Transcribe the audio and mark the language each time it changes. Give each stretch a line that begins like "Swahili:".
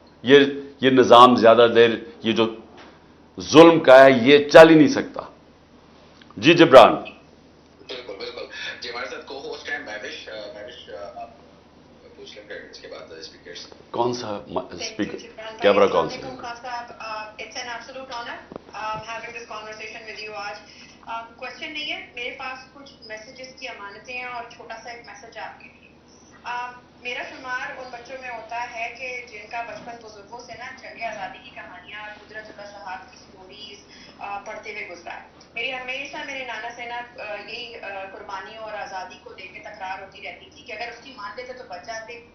Urdu: یہ نظام زیادہ دیر, یہ جو ظلم کا ہے یہ چل ہی نہیں سکتا. جی جبران. بالکل بالکل جی, ہمارے ساتھ کو ہوسٹ ہیں مہوش. آپ پوچھ لیں گے اس کے بعد اسپیکر سے. کون سا اسپیکر, کیمرہ کون سا؟
English: It's an absolute honor having this conversation with you
Urdu: آج. کوشچن نہیں ہے میرے پاس, کچھ میسیجز کی امانتیں ہیں اور چھوٹا سا ایک میسج آپ کے لیے. میرا شمار ان بچوں میں ہوتا ہے کہ جن کا بچپن بزرگوں سے نا جنگ آزادی کی کہانیاں, قدرت اللہ شہاد کی سٹوریز پڑھتے ہوئے گزرا ہے. میری ہمیشہ میرے نانا سے نا یہی قربانیوں اور آزادی کو لے کے تکرار ہوتی رہتی تھی کہ اگر اس کی مان لیتے تو بچ جاتے.